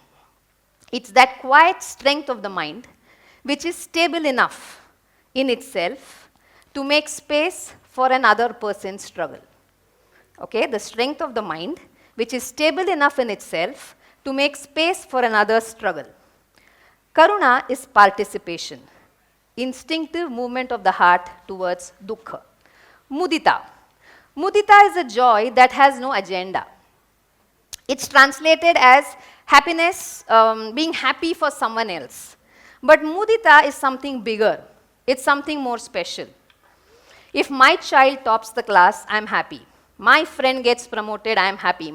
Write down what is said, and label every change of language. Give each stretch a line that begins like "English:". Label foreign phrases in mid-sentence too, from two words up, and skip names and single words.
English: It's that quiet strength of the mind which is stable enough in itself to make space for another person's struggle. Okay, the strength of the mind which is stable enough in itself to make space for another's struggle. Karuna is participation, instinctive movement of the heart towards dukkha. Mudita. Mudita is a joy that has no agenda. It's translated as happiness, being happy for someone else. But mudita is something bigger. It's something more special. If my child tops the class, I'm happy. My friend gets promoted, I'm happy.